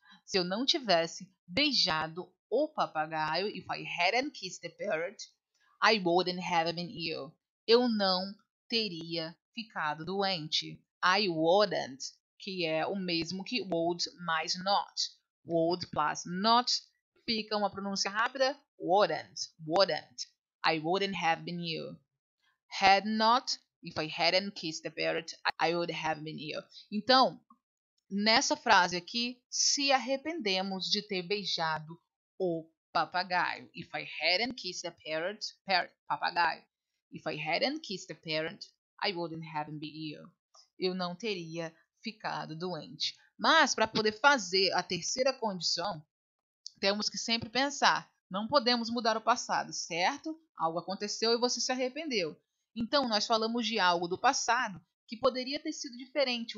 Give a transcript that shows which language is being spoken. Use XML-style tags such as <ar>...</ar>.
<pt>Se eu não tivesse beijado o papagaio,</pt> <en>if I hadn't kissed the parrot, I wouldn't have been ill.</en> <pt>Eu não teria ficado doente.</pt> <en>I wouldn't,</en> <pt>que é o mesmo que would mais not.</pt> <en>Would plus not</en> <pt>fica uma pronúncia rápida.</pt> <en>Wouldn't, wouldn't. I wouldn't have been ill. Had not, if I hadn't kissed the parrot, I would have been ill.</en> <pt>Então, nessa frase aqui, se arrependemos de ter beijado o papagaio.</pt> <en>If I hadn't kissed the papagaio. If I hadn't kissed the parrot, I wouldn't have been ill.</en> <pt>Eu não teria ficado doente. Mas para poder fazer a terceira condição, temos que sempre pensar, não podemos mudar o passado, certo? Algo aconteceu e você se arrependeu. Então, nós falamos de algo do passado que poderia ter sido diferente.</pt>